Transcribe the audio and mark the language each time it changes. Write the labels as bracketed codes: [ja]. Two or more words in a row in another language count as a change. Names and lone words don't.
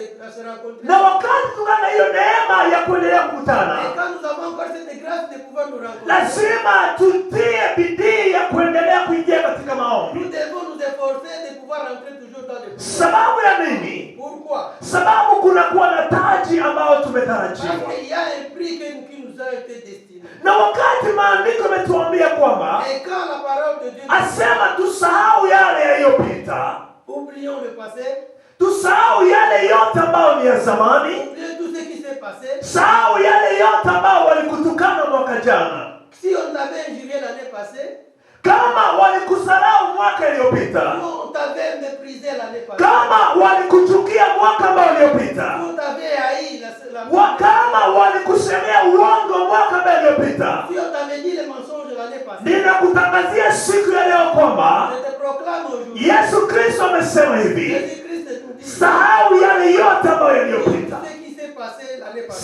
[fr] se rencontrer. [sw] Na wakati tungana hiyo neema ya kuendelea kukutana, [fr] Et quand nous avons encore cette grâce de pouvoir nous rencontrer, [sw] lazima tutie bidii ya kuendelea kuingia katika maombi. [fr] nous devons nous efforcer de pouvoir rentrer toujours dans les prières. [sw] Sababu ya nini? [fr] Pourquoi? [sw] Sababu kunakuwa na taji ambayo [fr] Parce [sw] tumetarajiwa. [fr] qu'il y a un prix qui nous a été destiné. [sw] Na wakati maandiko yametuambia kwamba [fr] Et quand la parole de Dieu [sw] asema tusahau yale yaliyopita, [fr] oublions le passé, [sw] tusahau yale yote ambayo ni ya zamani, [fr] oublions tout ce qui s'est passé. [sw] sahau yale yote ambayo walikutukana mwaka jana. [fr] Si on t'avait injurié l'année passée, [sw] Kama walikusahau mwaka iliyopita, [fr] on t'avait méprisé l'année passée, [sw] kama walikuchukia mwaka ambao uliopita, [fr] on t'avait haï [sw] kama walikusemea uongo mwaka ambao uliopita, [fr] si on t'avait dit les mensonges l'année passée, [sw] ninakutangazia siku ya leo kwamba [fr] je te proclame aujourd'hui, [sw] Yesu Kristo amesema hivi, [fr] Jésus-Christ nous dit, [sw] sahau yale yote ambayo yaliyopita, [fr] ce qui s'est passé l'année passée.